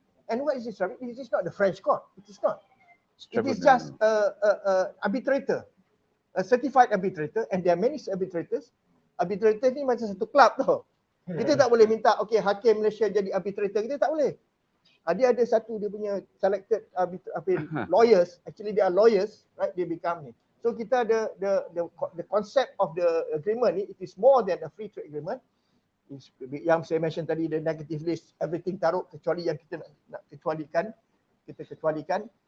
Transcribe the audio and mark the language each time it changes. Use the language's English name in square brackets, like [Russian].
[English] And what is this tribunal? It is not the French court. It is not. It is just arbitrator, a certified arbitrator, and there are many arbitrators. [Malay] Arbitrator ni macam satu club tau. Kita tak boleh minta hakim Malaysia jadi arbitrator, kita tak boleh. Dia ada satu dia punya [English] selected lawyers, actually they are lawyers, right? They become [Malay] ni. [English] So [Malay] kita ada [English] the concept of the agreement [Malay] ni, [English] it is more than a free trade agreement. [Malay] Yang saya mention tadi, [English] the negative list, everything [Malay] taruh kecuali yang kita nak kecualikan, kita kecualikan.